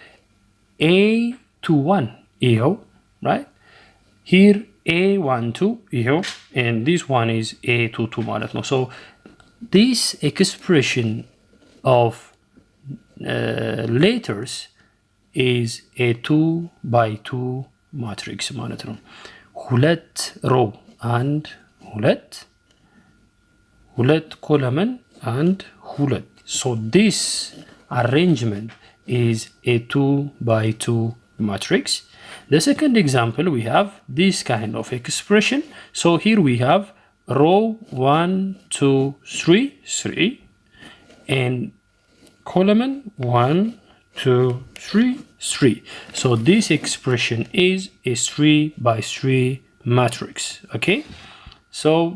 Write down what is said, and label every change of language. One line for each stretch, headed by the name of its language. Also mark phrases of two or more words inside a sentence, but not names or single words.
English: A21 ይሄው right here A12 ይሄው and this one is A22
Amharic: ማለት ነው
English: so this expression of letters is a 2 by 2 matrix
Amharic: ማለት ነው
English: ሁለት row and ሁለት column and ሁለት so this arrangement is a 2 by 2 matrix the second example we have this kind of expression so here we have row 1 2 3 and column 1 2 3 3 so this expression is a 3 by 3 matrix okay so